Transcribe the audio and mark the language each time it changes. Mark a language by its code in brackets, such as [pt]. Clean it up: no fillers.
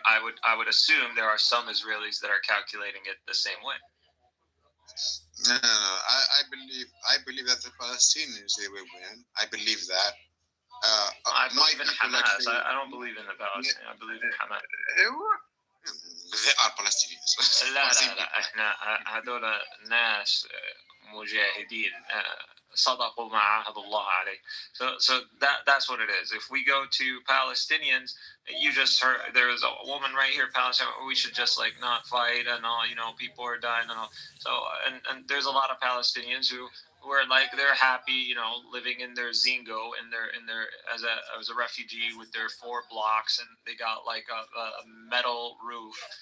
[en] I would assume there are some Israelis that are calculating it the same way. No. I believe that the Palestinians, they will win. I believe that. I believe in Hamas. I don't believe in the Palestinians. I believe in Hamas. They are Palestinians. [ar] لا احنا هذول ناس مجاهدين صدقوا ما عاهد الله عليه. [en] So that's what it is. If we go to Palestinians, you just heard there was a woman right here, Palestine. We should just like not fight and all. People are dying and all. So and there's a lot of Palestinians who are like they're happy, living in their Zingo in their as a refugee with their 4 blocks, and they got like a metal roof.